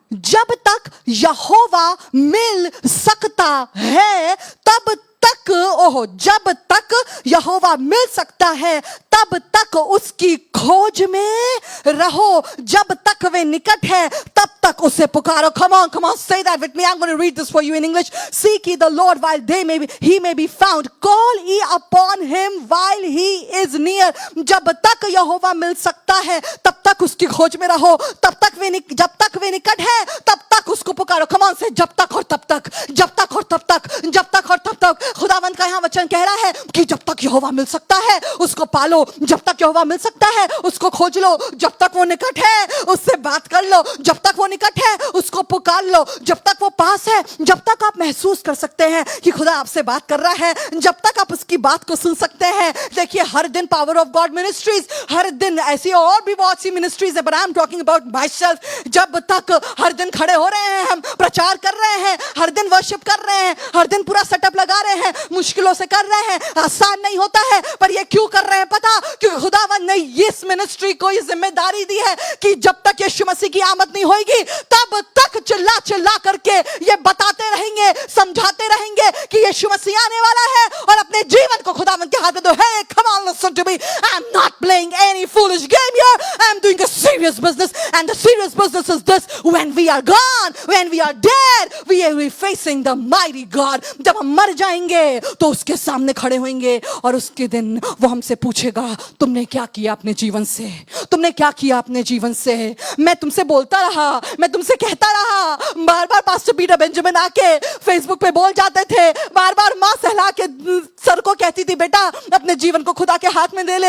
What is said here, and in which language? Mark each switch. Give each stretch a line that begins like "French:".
Hindi: जब तक यहोवा मिल सकता है तब तक, जब तक यहोवा मिल सकता है तब तक उसकी खोज में रहो। जब तक वे निकट है तब तक उसे पुकारो।
English: Come on, say that with me. I'm going to read this for you in English. Seek ye the Lord while he may be found. Call ye upon him while he is near.
Hindi: जब तक यहोवा मिल सकता है तब तक उसकी खोज में रहो। जब तक वे निकट है तब तक उसको पुकारो।
English: Come on, say
Hindi: जब तक और तब तक, जब तक और तब तक, जब तक और तब तक। खुदावंद का यहाँ वचन कह रहा है कि जब तक यहोवा मिल सकता है उसको पालो, जब तक यहोवा मिल सकता है उसको खोज लो, जब तक वो निकट है उससे बात कर लो, जब तक वो निकट है उसको पुकार लो, जब तक वो पास है, जब तक आप महसूस कर सकते हैं कि खुदा आपसे बात कर रहा है, जब तक आप उसकी बात को सुन सकते हैं। देखिए हर दिन पावर ऑफ गॉड मिनिस्ट्रीज, हर दिन ऐसी और भी बहुत सी मिनिस्ट्रीज है,
English: But I am talking about myself.
Hindi: जब तक हर दिन खड़े हो रहे हैं, हम प्रचार कर रहे हैं, हर दिन वर्शिप कर रहे हैं, हर दिन पूरा सेटअप लगा रहे हैं, मुश्किलों से कर रहे हैं, आसान नहीं होता है, पर ये क्यों कर रहे हैं पता? क्योंकि खुदावन ने इस मिनिस्ट्री को ये जिम्मेदारी दी है कि जब तक यीशु मसीह की आमद नहीं होगी तब तक चिल्ला चिल्ला करके ये बताते रहेंगे, समझाते रहेंगे कि यीशु मसीह आने वाला है, और अपने जीवन को खुदावन के हाथ में दो।
English: Hey, come on, listen to me. I'm not playing any foolish game here. I'm doing a serious business, and the serious business is this: when we are gone, when we are dead, we are facing the mighty God.
Hindi: जब हम मर जाएंगे तो उसके सामने खड़े होंगे, और उसके दिन वो हमसे पूछेगा तुमने क्या किया अपने जीवन से, तुमने क्या किया अपने जीवन से। मैं तुमसे बोलता रहा, मैं तुमसे कहता रहा, बार बार पास्टर पीटर बेंजामिन आके फेसबुक पे बोल जाते थे, बार बार माँ सहला के सर को कहती थी बेटा अपने जीवन को खुदा के हाथ में दे ले।